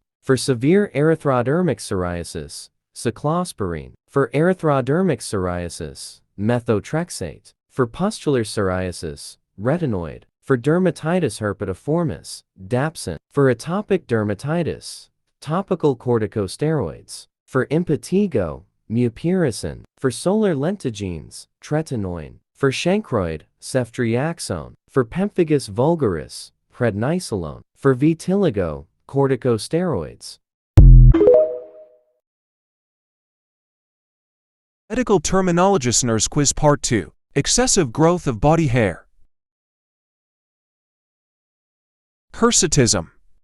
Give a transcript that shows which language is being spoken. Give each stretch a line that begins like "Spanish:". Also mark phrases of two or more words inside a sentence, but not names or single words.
English: For severe erythrodermic psoriasis, cyclosporine. For erythrodermic psoriasis, methotrexate. For pustular psoriasis, retinoid. For dermatitis herpetiformis, dapsone. For atopic dermatitis, topical corticosteroids. For impetigo, mupirocin. For solar lentigines, tretinoin. For chancroid, ceftriaxone. For pemphigus vulgaris, prednisolone. For vitiligo, corticosteroids. Medical Terminologist Nurse Quiz Part 2. Excessive growth of body hair. Hirsutism.